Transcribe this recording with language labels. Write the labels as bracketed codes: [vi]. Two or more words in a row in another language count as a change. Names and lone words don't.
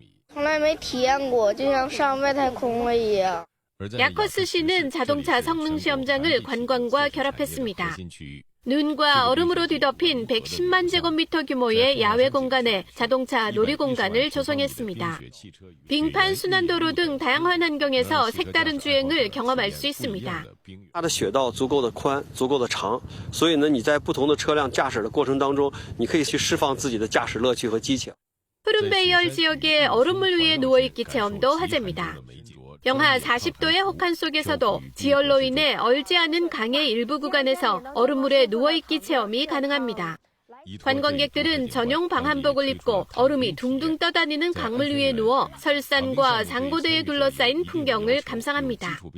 [ko] 야커스 씨는 자동차 성능 시험장을 관광과 결합했습니다. 눈과 얼음으로 뒤덮인 110만 제곱미터 규모의 야외 공간에 자동차 놀이공간을 조성했습니다. 빙판 순환도로 등 다양한 환경에서 색다른 주행을 경험할 수 있습니다. [zh] 它的雪道足够的宽，足够的长，所以呢，你在不同的车辆驾驶的过程当中，你可以去释放自己的驾驶乐趣和激情。 [ko] 푸른 베이얼 지역의 얼음물 위에 누워있기 체험도 화제입니다. 영하 40도의 혹한 속에서도 지열로 인해 얼지 않은 강의 일부 구간에서 얼음물에 누워있기 체험이 가능합니다. 관광객들은 전용 방한복을 입고 얼음이 둥둥 떠다니는 강물 위에 누워 설산과 상고대에 둘러싸인 풍경을 감상합니다.